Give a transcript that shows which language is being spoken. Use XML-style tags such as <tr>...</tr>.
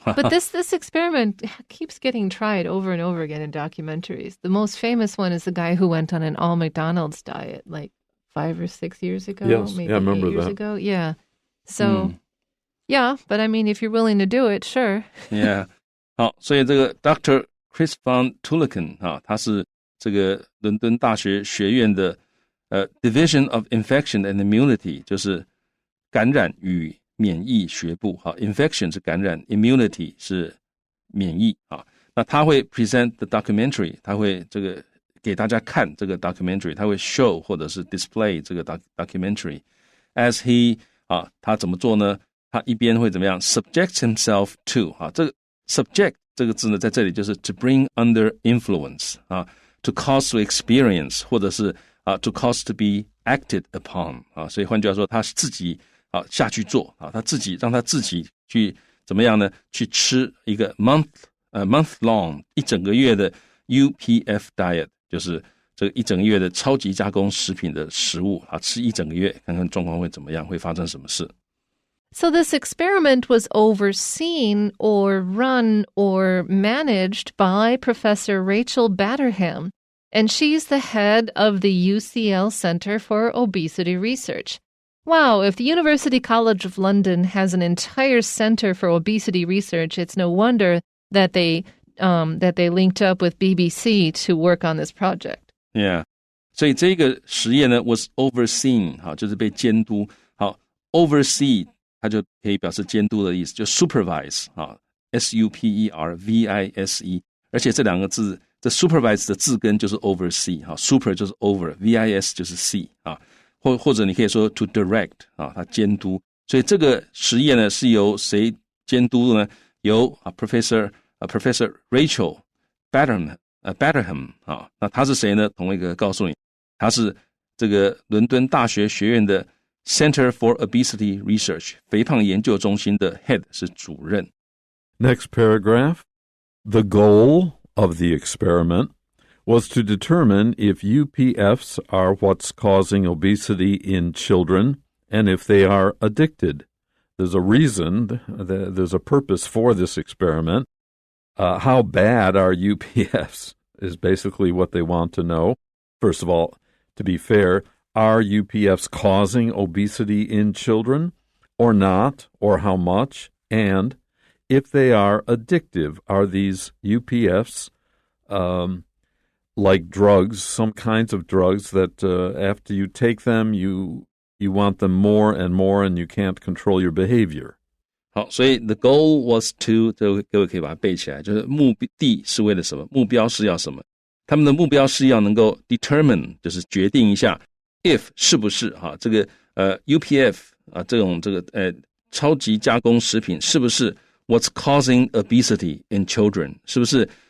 <en>But this experiment keeps getting tried over and over again in documentaries. The most famous one is the guy who went on an all McDonald's diet like 5 or 6 years ago, maybe I remember 8 years that. ago. Yeah. So, yeah, but I mean, if you're willing to do it, sure. Yeah.</en> <zh>好，所以这个 Dr. Chris Van Tuliken 他是这个伦敦大学学院的</zh> <en>Division of Infection and Immunity，</en> <zh>就是感染与免疫学部。 Infection 是感染 ，immunity 是免疫那他会</zh> <en>present the documentary，</en> <zh>他会这个给大家看这个 documentary， 他会 show 或者是 display 这个 documentary。</zh> <en>As he</en> <zh>他怎么做呢？他一边会怎么样</zh> <en>subject himself to</en> <zh>这个 subject 这个字呢，在这里就是</zh> <en>to bring under influence to cause to experience</en> <zh>或者是</zh> <en>to cause to be acted upon</en> <zh>所以换句话说，他自己下去做他自己让他自己去怎么样呢？去吃一个</zh> <en>month long</en> <zh>一整个月的</zh> <en>UPF diet，</en> <zh>就是这个一整个月的超级加工食品的食物啊，吃一整个月，看看状况会怎么样，会发生什么事。</zh> <en>So this experiment was overseen or run or managed by Professor Rachel Batterham, and she's the head of the UCL Center for Obesity Research. Wow, if the University College of London has an entire center for obesity research, it's no wonder that they linked up with BBC to work on this project. Yeah.</en> <zh>所以这个实验呢</zh> <en>was overseen</en> <zh>好，就是被监督。好 oversee 它就可以表示监督的意思，就 supervise 啊 supervise， 而且这两个字这 supervise 的字根就是 oversee 好 super 就是 over vis 就是 see 啊，或者你可以说</zh> <en>to direct</en> <zh>啊，它监督。所以这个实验呢是由谁监督呢？由Professor Rachel Batterham 啊，那他是谁呢？同一个告诉你，他是这个伦敦大学学院的</zh> <en>Center for Obesity Research</en> <zh>肥胖研究中心的 head 是主任。</zh> <en>Next paragraph. The goal of the experiment was to determine if UPFs are what's causing obesity in children and if they are addicted. There's a reason, there's a purpose for this experiment. How bad are UPFs is basically what they want to know. First of all, to be fair, are UPFs causing obesity in children or not, or how much? And if they are addictive, are these UPFs like drugs, some kinds of drugs that after you take them, you want them more and more and you can't control your behavior?</en> <zh>好，所以</zh> <en>the goal was to</en> <zh>各位可以把它背起来，就是目的是为了什么？目标是要什么？他们的目标是要能够 determine， 就是决定一下 if 是不是哈这个UPF 啊这种超级加工食品是不是</zh> <en>what's causing obesity in children，</en> <zh>是不是</zh>